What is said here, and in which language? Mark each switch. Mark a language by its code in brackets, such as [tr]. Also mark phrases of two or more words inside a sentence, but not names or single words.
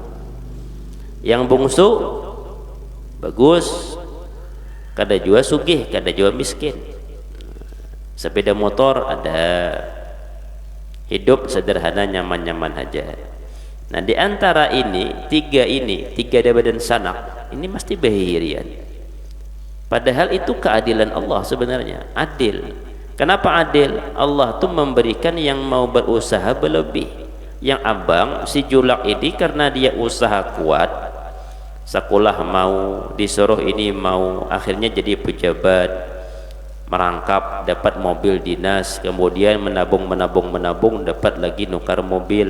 [bjn] Yang bungsu bagus, kada juga sugih, kada juga miskin. Sepeda motor ada, hidup sederhana, nyaman-nyaman aja. Nah, di antara tiga daba dan sanak ini mesti bahirian. [id] Padahal itu keadilan Allah sebenarnya, adil. Kenapa adil? Allah tuh memberikan yang mau berusaha berlebih. Yang abang si Julak ini karena dia usaha kuat, sekolah mau, disuruh ini mau, akhirnya jadi pejabat, merangkap, dapat mobil dinas, kemudian menabung dapat lagi nukar mobil.